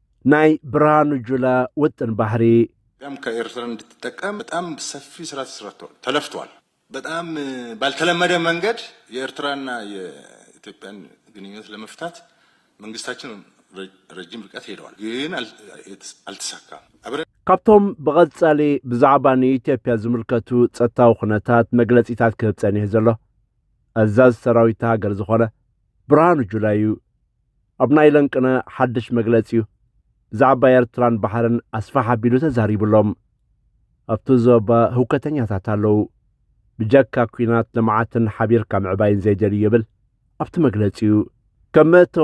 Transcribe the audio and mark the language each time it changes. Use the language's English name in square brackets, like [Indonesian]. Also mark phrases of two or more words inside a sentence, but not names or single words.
[Tigrinya] ናይ ብርሃኑ ጁላ ውጥን ባህሪ [Amharic] በጣም ከኤርትራ እንድትጠቀም በጣም ሰፊ ስራ ተለፍቷል። በጣም ባልተለመደ መንገድ የኤርትራና የኢትዮጵያን ግንኙነት ለመፍታት መንግስታችን ረጅም ርቀት ሄደዋል፣ ግን አልተሳካም። [Tigrinya] ካብቶም በቀጻሊ ብዛዕባ ንኢትዮጵያ ዝምልከቱ ጸጥታዊ ኩነታት መግለጺታት ክህብ ጸኒሕ ዘሎ አዛዝ ሰራዊት ሃገር ዝኾነ ብርሃኑ ጁላ እዩ። ኣብ ናይ ለንቅነ ሓድሽ መግለጺ እዩ ብዛዕባ ኤርትራን ባሕርን ኣስፋሕ ኣቢሉ ተዛሪብሎም። ኣብቲ ዞባ ህውከተኛታት ኣለዉ፣ ብጀካ ኩናት ልምዓትን ሓቢርካ ምዕባይን ዘይደልዩ ይብል ኣብቲ መግለጺ እዩ። ከም መእተዊ